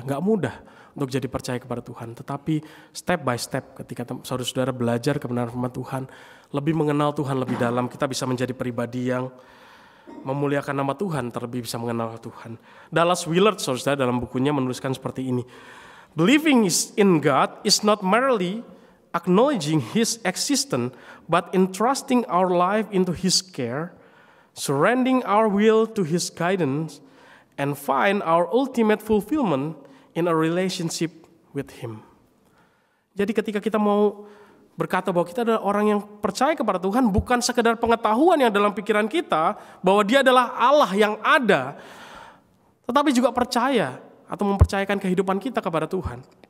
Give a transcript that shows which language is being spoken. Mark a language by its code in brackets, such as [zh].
[id] Gak mudah untuk jadi percaya kepada Tuhan, tetapi [en] step by step [id] ketika saudara-saudara belajar kebenaran firman Tuhan, lebih mengenal Tuhan lebih dalam, kita bisa menjadi pribadi yang memuliakan nama Tuhan, terlebih bisa mengenal Tuhan. Dallas Willard, saudara, dalam bukunya menuliskan seperti ini. [en] Believing in God is not merely acknowledging His existence, but entrusting our life into His care, surrendering our will to His guidance, and find our ultimate fulfillment in a relationship with Him. [id] Jadi ketika kita mau berkata bahwa kita adalah orang yang percaya kepada Tuhan, bukan sekedar pengetahuan yang dalam pikiran kita bahwa Dia adalah Allah yang ada, tetapi juga percaya atau mempercayakan kehidupan kita kepada Tuhan.